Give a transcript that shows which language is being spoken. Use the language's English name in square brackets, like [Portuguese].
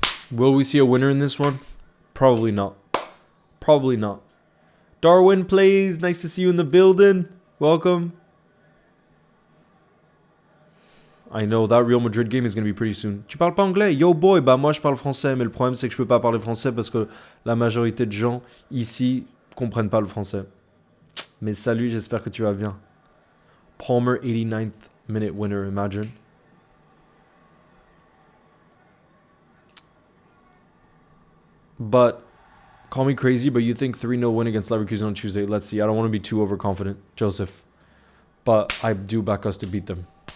[English] Will we see a winner in this one? Probably not. Probably not. Darwin plays. Nice to see you in the building. Welcome. I know that Real Madrid game is going to be pretty soon. [French] Tu parles pas anglais? Yo boy, bah moi je parle français, mais le problème c'est que je peux pas parler français parce que la majorité de gens ici comprennent pas le français. Mais salut, j'espère que tu vas bien. [English] Palmer 89th minute winner, imagine. But call me crazy, but you think 3-0 win against Leverkusen on Tuesday? Let's see. I don't want to be too overconfident, Joseph. But I do back us to beat them.